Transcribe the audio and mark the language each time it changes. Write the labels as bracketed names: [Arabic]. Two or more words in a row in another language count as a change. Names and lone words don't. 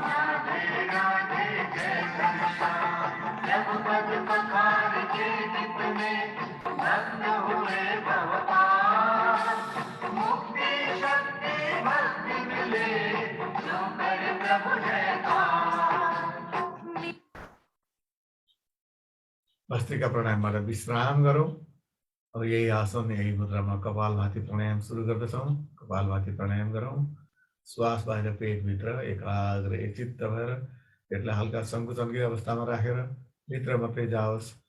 [Hindi] जब पद पखार के दीप में भक्त हुए भवपाल। मुक्ति शक्ति भक्ति मिले, जो करे प्रभु जयकार। [Nepali] भस्त्रिका प्राणायामबाट विश्राम गरौँ। अब यही आसन यही मुद्रामा कपालभाती प्राणायाम सुरु गर्दछौँ। कपालभाती प्राणायाम गरौँ। श्वास बाहिर पेटभित्र एकाग्र एकचित्त भएर पेटलाई हल्का सङ्कुचनकै अवस्थामा राखेर भित्र मात्रै जाओस्।